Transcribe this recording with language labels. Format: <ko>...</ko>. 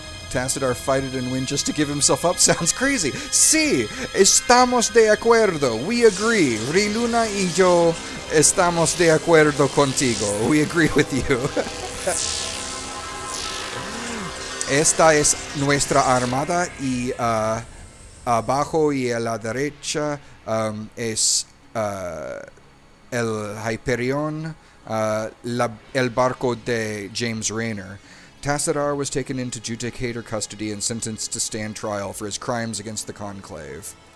<en>Tassadar fighted and win just to give himself up sounds crazy.</en> <es>Sí, estamos de acuerdo.</es> <en>We agree.</en> <es>Riluna y yo estamos de acuerdo contigo.</es> <en>We agree with you.</en> <es>Esta es nuestra armada y abajo y a la derecha es el Hyperion, el barco de James Rayner.</es> <en>Tassadar was taken into Judicator custody and sentenced to stand trial for his crimes against the Conclave.</en>